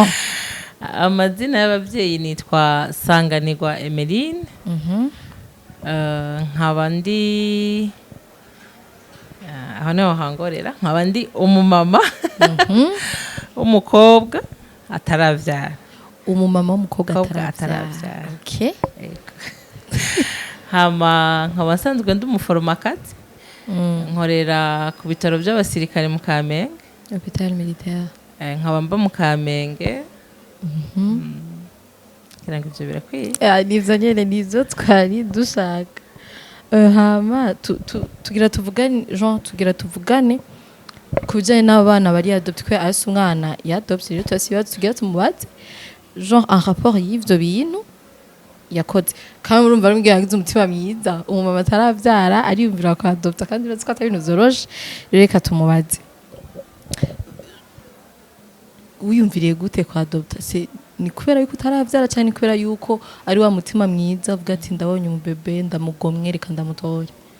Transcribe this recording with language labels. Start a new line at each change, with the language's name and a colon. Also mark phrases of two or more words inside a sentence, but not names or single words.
Rundi: Amazina y'ababyeyi nitwa Sanganirwa Emeline. Nkaba ndi aho niho hangorera, nkaba ndi umumama umukobwa ataravyara. Umumama w'umukobwa ataravyara. Okay. Hama nkaba nsanzwe ndi umuforomakazi. Nkorera ku bitaro by'abasirikare mu Kamenge. Hôpital militaire. Nkaba mba mu Kamenge. Kiranga ibyo birakwiye. Nivyo nyene nizo twari dushaka. Hama tugira tuvugane kujanye n'abana bari adopté kwe asi umwana yadopté rero tugira tumubaze
French: genre en rapport
Rundi: y'ivyo bintu yakoze kandi urumva rumbwiye yagize umutima mwiza umumama ataravyara ariyumvira ko adopta kandi urazi ko atari ibintu zoroshe rero reka tumubaze wiyumviriye gute kwa adopta ni kubera yuko utaravyara cyane kubera yuko ari wa mutima mwiza uvuga ati ndabonye umubebe ndamugomwe reka ndamutore.